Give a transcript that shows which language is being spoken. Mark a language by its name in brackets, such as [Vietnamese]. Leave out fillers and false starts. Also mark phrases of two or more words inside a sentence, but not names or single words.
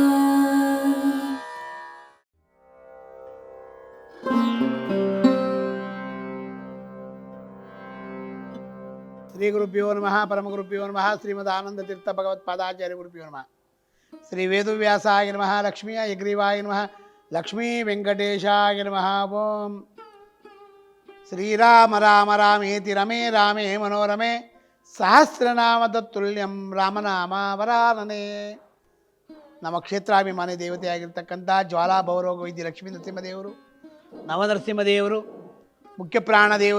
[Sanskrit] ಶ್ರೀ ಗುರುಭ್ಯೋ ನಮಃ ಪರಮಗುರುಭ್ಯೋ ನಮಃ ಶ್ರೀಮದಾನಂದತೀರ್ಥ ಭಗವತ್ಪಾದಾಚಾರ್ಯ ಗುರುಭ್ಯೋ ನಮಃ. ಶ್ರೀ ವೇದವ್ಯಾಸಾಯ ನಮಃ ಲಕ್ಷ್ಮೀ ಯಗ್ರೀವಾಯ ನಮಃ ಲಕ್ಷ್ಮೀ ವೆಂಕಟೇಶಾಯ ನಮಃ. ಓಂ ಶ್ರೀರಾಮ ರಾಮ ರಾಮೇತಿ ರಮೇ ರಾಮೇ ಮನೋರಮೆ ಸಹಸ್ರನಾಮ ತತ್ತುಲ್ಯಂ ರಾಮನಾಮ ವರಾನನೆ. [Kannada] ನಮ್ಮ ಕ್ಷೇತ್ರಾಭಿಮಾನಿ ದೇವತೆಯಾಗಿರ್ತಕ್ಕಂಥ ಜ್ವಾಲಾ ಭವರೋಗ ವೈದ್ಯ ಲಕ್ಷ್ಮೀ ನರಸಿಂಹದೇವರು, ನವನರಸಿಂಹದೇವರು, ಮುಖ್ಯ ಪ್ರಾಣದೇವರು,